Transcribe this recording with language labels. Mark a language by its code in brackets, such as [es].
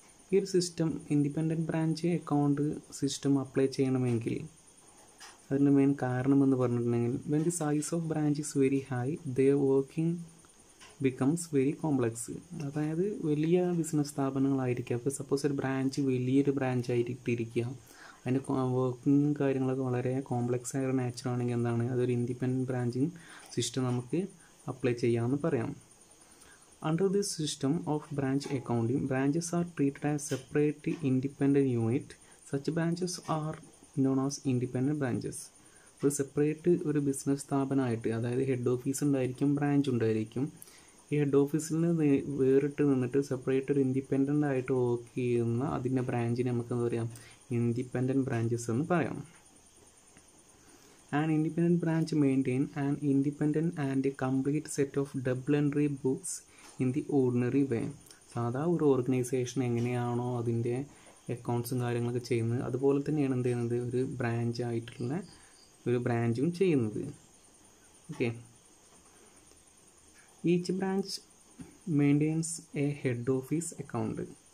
[ml] ഈ ഒരു system independent branch account system apply ചെയ്യണമെങ്കിൽ അതിൻ്റെ മെയിൻ കാരണം എന്ന് പറഞ്ഞിട്ടുണ്ടെങ്കിൽ [en] When the size of branch is very high the working becomes very complex. [ml] അതായത് വലിയ ബിസിനസ് സ്ഥാപനങ്ങളായിരിക്കും. അപ്പോൾ സപ്പോസ് ഒരു ബ്രാഞ്ച് വലിയൊരു ബ്രാഞ്ച് ആയിട്ടിരിക്കുക, അതിൻ്റെ വർക്കിംഗ് കാര്യങ്ങളൊക്കെ വളരെ കോംപ്ലക്സ് ആയ നാച്ചർ ആണെങ്കിൽ എന്താണ്, അതൊരു ഇൻഡിപെൻഡൻറ്റ് ബ്രാഞ്ചിങ് സിസ്റ്റം നമുക്ക് അപ്ലൈ ചെയ്യാമെന്ന് പറയാം. [en] Under this system of branch accounting, branches are treated as separate independent unit. Such branches are known as independent branches. [ml] ഒരു സെപ്പറേറ്റ് ഒരു ബിസിനസ് സ്ഥാപനമായിട്ട്, അതായത് ഹെഡ് ഓഫീസ് ഉണ്ടായിരിക്കും, ബ്രാഞ്ച് ഉണ്ടായിരിക്കും. ഈ ഹെഡ് ഓഫീസിൽ നിന്ന് വേറിട്ട് നിന്നിട്ട് സെപ്പറേറ്റ് ഒരു ഇൻഡിപെൻഡൻ്റ് ആയിട്ട് വർക്ക് ചെയ്യുന്ന അതിൻ്റെ ബ്രാഞ്ചിനെ നമുക്ക് എന്താ പറയാം, ഇൻഡിപെൻഡൻറ്റ് ബ്രാഞ്ചസ് എന്ന് പറയാം. An independent branch maintain an independent and complete set of double entry books in the ordinary way. സാധാ ഒരു ഓർഗനൈസേഷൻ എങ്ങനെയാണോ അതിൻ്റെ അക്കൗണ്ട്സും കാര്യങ്ങളൊക്കെ ചെയ്യുന്നത്, അതുപോലെ തന്നെയാണ് എന്ത് ചെയ്യുന്നത്, ഒരു ബ്രാഞ്ച് ആയിട്ടുള്ള ഒരു ബ്രാഞ്ചും ചെയ്യുന്നത്. [en] Okay, each branch maintains a head office account.